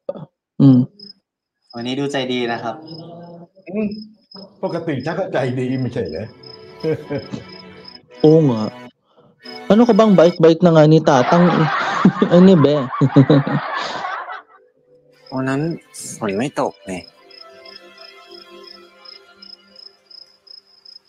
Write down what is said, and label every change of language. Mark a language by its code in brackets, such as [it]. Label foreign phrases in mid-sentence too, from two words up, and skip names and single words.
[th] วันนี้ดูใจดีนะครับ ปกติชักก็ใจดีไม่ใช่เหรอ [tl] Oo nga. Ano ka bang bait-bait na nga ni Tatang? Ano ba? [th] วันนั้นฝนไม่ตกเลย